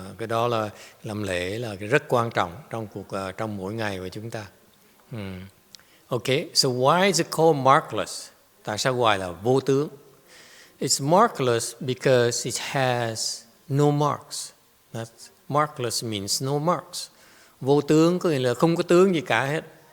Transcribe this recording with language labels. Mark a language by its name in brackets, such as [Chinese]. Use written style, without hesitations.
[Vietnamese] Cái đó là làm lễ là cái rất quan trọng trong mỗi ngày của chúng ta. [English] Okay, so why is it called markless? [Vietnamese] Tại sao gọi là vô tướng? [English] It's markless because it has no marks. Markless means no marks. [Vietnamese] Vô tướng có nghĩa là không có tướng gì cả hết.